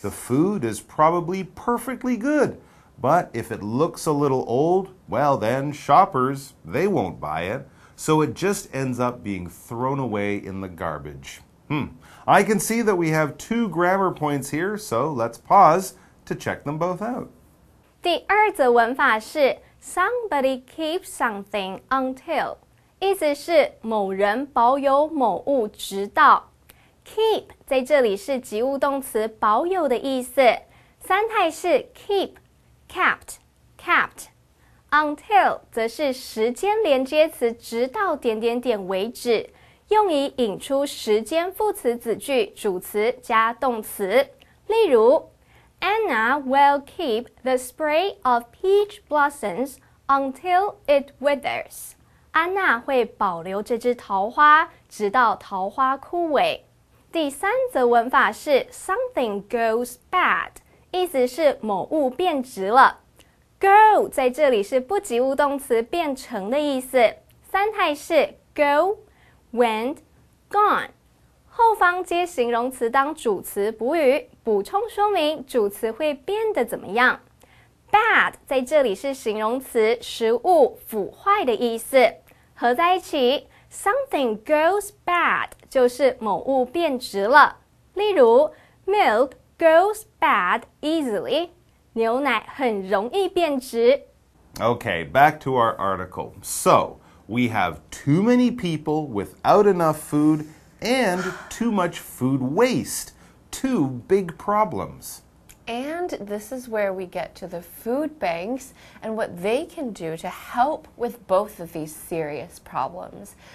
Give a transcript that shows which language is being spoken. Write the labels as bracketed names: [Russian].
[English] The food is probably perfectly good. But if it looks a little old, well then shoppers, they won't buy it. So it just ends up being thrown away in the garbage. I can see that we have 2 grammar points here, so let's pause to check them both out. [Chinese] 第二则文法是 [English] somebody keeps something until， [Chinese] 意思是某人保有某物直到。 keep 在这里是及物动词保有的意思，三态是 keep、kept、kept。 until 则是时间连接词直到为止，用以引出时间副词子句，主词加动词。例如 [English] Anna will keep the spray of peach blossoms until it withers. [Chinese] 安娜会保留这支桃花，直到桃花枯萎。第三则文法是 [English] something goes bad， [Chinese] 意思是某物变质了。 Go 在这里是不及物动词变成的意思，三态是 go、went、gone。后方接形容词当主词补语，补充说明主词会变得怎么样。 Bad 在这里是形容词，食物腐坏的意思，合在一起 [English] something goes bad [Chinese] 就是某物变质了。例如 [English] milk goes bad easily， [Chinese] 牛奶很容易变质。 [English] Okay, back to our article. So, we have too many people without enough food and too much food waste. Two big problems. And this is where we get to the food banks and what they can do to help with both of these serious problems.